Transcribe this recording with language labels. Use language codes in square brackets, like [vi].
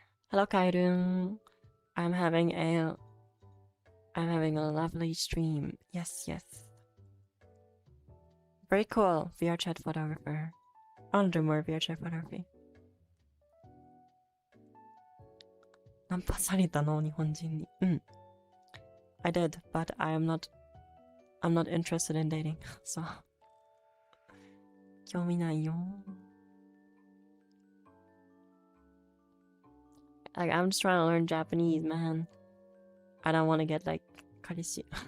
[en] Hello, Kairu. I'm having a lovely stream. Yes, yes. Very cool. VRChat photographer. I want to do more VRChat photography. [ja] ナンパされたの日本人に。 [en] I did, but I'm not interested in dating. [ja] So 興味ないよ。 [en] Like, I'm just trying to learn Japanese, man. I don't want to get like kareshi.